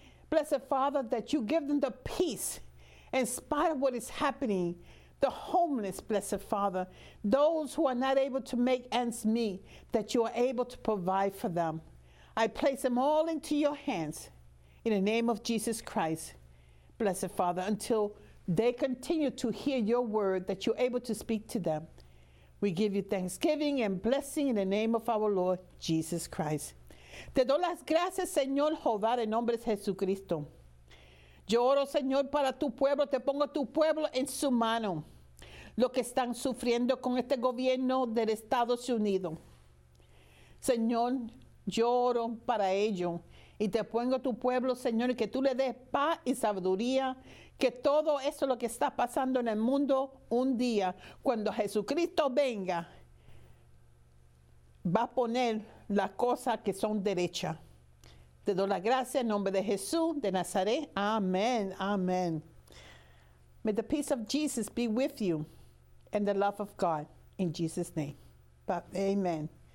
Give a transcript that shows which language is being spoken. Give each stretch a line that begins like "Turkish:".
English: Blessed Father, that you give them the peace. In spite of what is happening, the homeless, blessed Father, those who are not able to make ends meet, that you are able to provide for them. I place them all into your hands in the name of Jesus Christ, blessed Father, until they continue to hear your word, that you're able to speak to them. We give you thanksgiving and blessing in the name of our Lord Jesus Christ.
Spanish: Te doy las gracias, Señor Jehová, en nombre de Jesucristo. Yo oro, Señor, para tu pueblo. Te pongo tu pueblo en su mano. Lo que están sufriendo con este gobierno del Estados Unidos. Señor, yo oro para ello. Y te pongo tu pueblo, Señor, y que tú le des paz y sabiduría. Que todo eso lo que está pasando en el mundo un día, cuando Jesucristo venga, va a poner las cosas que son derechas. Te doy la gracia en nombre de Jesús de Nazaret.
English: Amen. Amen. May the peace of Jesus be with you and the love of God in Jesus' name. But amen.